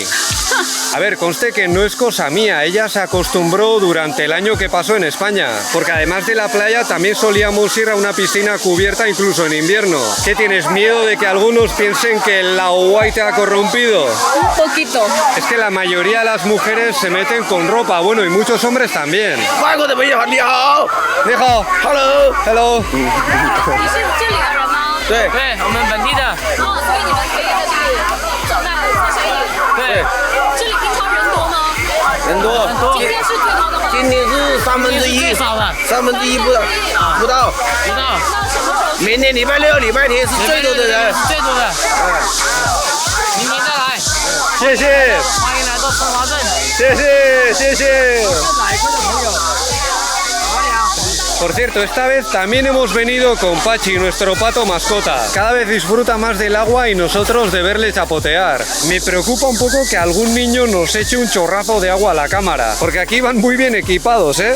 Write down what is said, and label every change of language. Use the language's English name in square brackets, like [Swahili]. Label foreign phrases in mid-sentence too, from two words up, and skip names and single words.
[Spanish] A ver, conste que no es cosa mía, ella se acostumbró durante el año que pasó en España, porque además de la playa también solíamos ir a una piscina cubierta incluso en invierno. ¿Qué tienes, miedo de que algunos piensen que el [Chinese] 老外 [Spanish] te ha corrompido? Un poquito. Es que la mayoría de las mujeres se meten con ropa, bueno, y muchos hombres también. [Chinese] 你好. [English] Hello. Hello. [Chinese] 你是这里的人吗？对对，我们本地的。哦，所以你们可以在这里走在自生意。对，这里平常人多吗？人多。今天是最高的吗？今天是1/3，最少的， 1/3不到。不到。那什么时候？明天礼拜6、礼拜天是最多的人。最多的。明天再来，谢谢，欢迎来到松华镇。谢谢。哪一个的朋友？ [Spanish] Por cierto, esta vez también hemos venido con Pachi, nuestro pato mascota. Cada vez disfruta más del agua y nosotros de verle chapotear. Me preocupa un poco que algún niño nos eche un chorrazo de agua a la cámara, porque aquí van muy bien equipados, ¿eh?